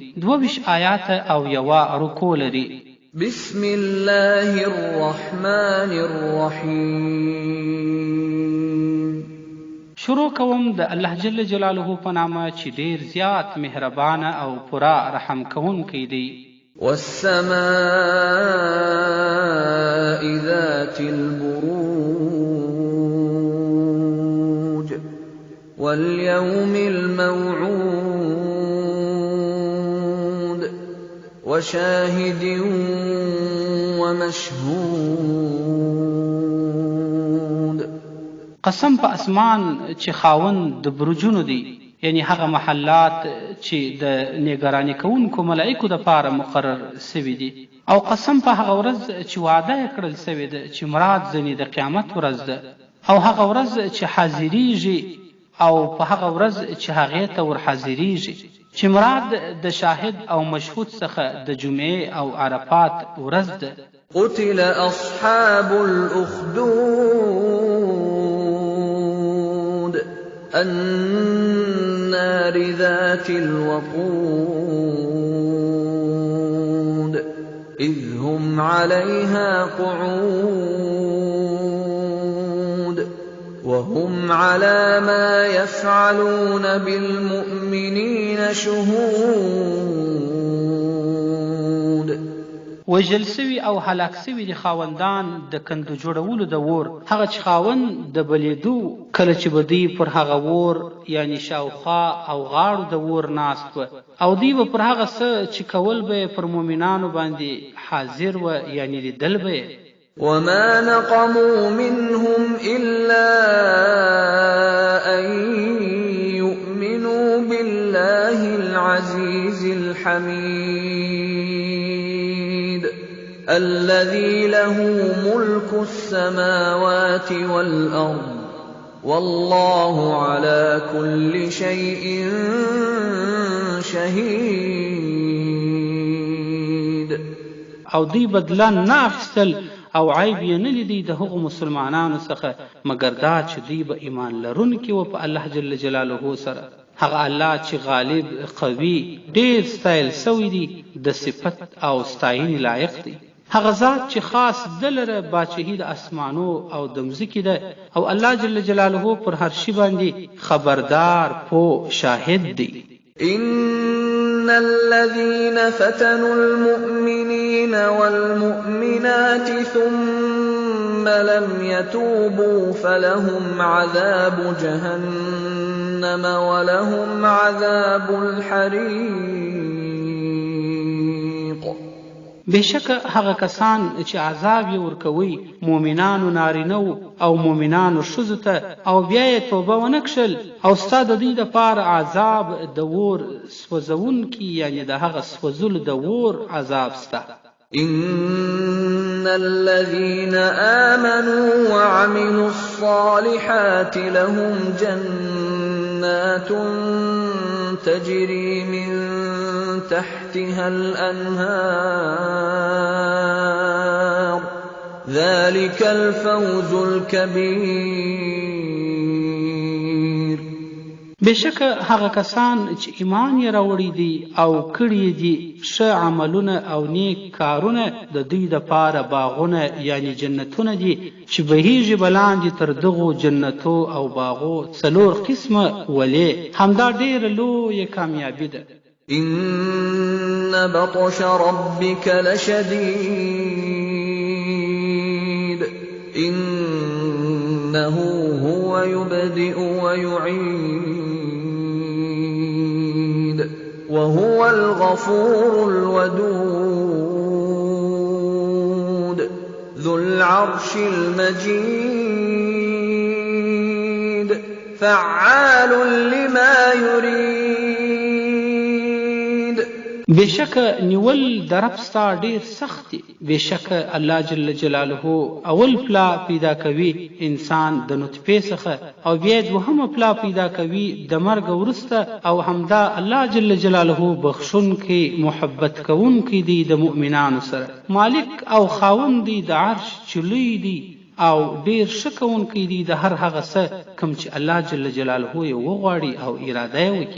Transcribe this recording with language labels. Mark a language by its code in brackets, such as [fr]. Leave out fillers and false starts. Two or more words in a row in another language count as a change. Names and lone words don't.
[ps] 22 آیات او یوه رکوع لري. [ar] بسم الله الرحمن الرحیم. [ps] شروع کوم د الله جل جلاله په نامه چې ډیر زیات مهربان او پورا رحم کوونکی دی. [ar] والسماء ذات البروج واليوم الموعود وشاهد ومشهود. [ps] قسم په اسمان چې خاوند د برجونو دی، یعنی هغه محلات چې د نگرانی کوونکو ملائکو د پاره مقرر سوي دي، او قسم په هغه ورځ چې وعده یې کړل سوي ده چې مراد ځنې د قیامت ورځ ده، او هغه ورځ چې حاضریږي، او په هغه ورځ چې هغې ته ور حاضریږي چې مراد د شاهد او مشهود څخه د جمعې او عرفات ورځ ده. [ar] قتل اصحاب الاخدود النار ذات الوقود إذ هم عليها قعود وهم على ما يفعلون بالمؤمنين شهود. [ps] وژل سوي او هلاک سوي دي خاوندان د کندو جوړولو د اور، هغه چې خاوند د بلیدو کله چې به دوی پر هغه اور یعنی شاوخوا او غاړو د اور ناست و، او دوی به پر هغه څه چې کول به پر مؤمنانو باندې حاضر و یعنی لیدل به. [ar] وما نقموا منهم إلا أن يؤمنوا بالله العزيز الحميد الذي له ملك السماوات والأرض والله على كل شيء شهيد. [ps] او دوی بدلان نه اخیستل او عیب یې نه لیدی د هغو مسلمانانو څخه مګر دا چې دوی به ایمان لرونکي و په الله جل جلاله سره. هغه الله چې غالب قوي ډیر ستایل سوی دی، د صفت او ستاینې لایق دی. هغه ذات چې خاص دلره باچهی د اسمانو او د مځکې ده، او الله جل جلاله پر هر شي باندې خبردار پو شاهد دی. [ar] إن الذين فتنوا المؤمنين والمؤمنات ثم لم يتوبوا فلهم عذاب جهنم ولهم عذاب الحريق. [ps] بشک هغه کسان چې عذاب یې ورکوي مؤمنانو نارینو او مؤمنانو ښځو ته، او بیا یې توبه ونه کښل، او ستا د دوی دپاره عذاب د اور سوځونکي یعنی د هغه سوځلو د اور عذاب سته. [ar] إن الذين آمنوا وعملوا الصالحات لهم جنات تجري من تحتها الأنهار ذلك الفوز الكبير. [ps] بشک هغه کسان چې ایمان یې راوړی دي او کړي دي ښه عملونه او نیک کارونه، د دوی دپاره باغونه یعنی جنتونه دي چې بهیږي بلاندې تر دغو جنتو او باغو 4 قسمه ولې. همدا ډیره لویه کامیابي ده. [ar] إن بطش ربك لشديد إنه هو يبدئ ويعيد وهو الغفور الودود ذو العرش المجيد فعال لما يريد. [ps] بشک نیول د رب ستا ډیر سخت دی، بېشکه الله جل جلاله اول پلا پیدا کوي انسان د نطفې څخه او بیا دوهمه پلا پیدا کوي د مرګ وروسته او همدا الله جل جلاله بخښونکی محبت کوونکی دی د مؤمنانو سره مالک او خاوند دی د عرش چې لوی دی او ډیر ښه کوونکی دی د هر هغه څه کوم چې الله جل جلاله یې وغواړي او اراده یې وکړي